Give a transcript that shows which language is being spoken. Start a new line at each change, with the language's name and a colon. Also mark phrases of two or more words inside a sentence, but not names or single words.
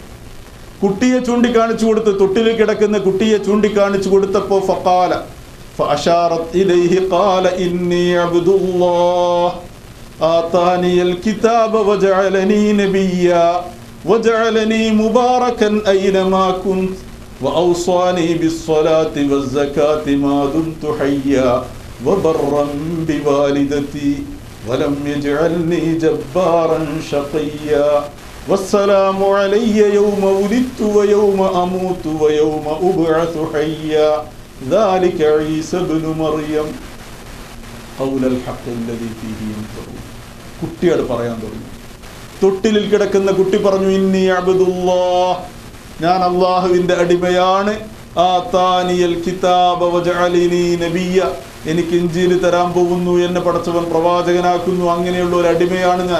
Malayalam: കുട്ടിയെ ചൂണ്ടിക്കാണിച്ചു കൊടുത്ത്, തൊട്ടിൽ കിടക്കുന്ന കുട്ടിയെ ചൂണ്ടിക്കാണിച്ചു കൊടുത്തപ്പോൾ
Arabic: فقالت فأشارت إليه قال إني عبد الله آتاني الكتاب وجعلني نبيا وجعلني مباركا أينما كنت وأوصاني بالصلاة والزكاة ما دمت حيا وبرا بوالدتي ولم يجعلني جبارا شقيا والسلام علي يوم ولدت ويوم أموت ويوم أبعث حيا ذلك عيسى بن مريم قول الحق الذي فيه يمترون.
Malayalam: കുട്ടിയോട് പറയാൻ തുടങ്ങി. തൊട്ടിലിൽ കിടക്കുന്ന കുട്ടി പറഞ്ഞു,
Arabic: إني عبد الله,
Malayalam: ഞാൻ അള്ളാഹുവിൻ്റെ അടിമയാണ്.
Arabic: آتاني الكتاب وجعلني نبيا,
Malayalam: എനിക്ക് ഇൻജീൽ തരാൻ പോകുന്നു, എന്നെ പടച്ചവൻ പ്രവാചകനാക്കുന്നു, അങ്ങനെയുള്ള ഒരു അടിമയാണ് ഞാൻ.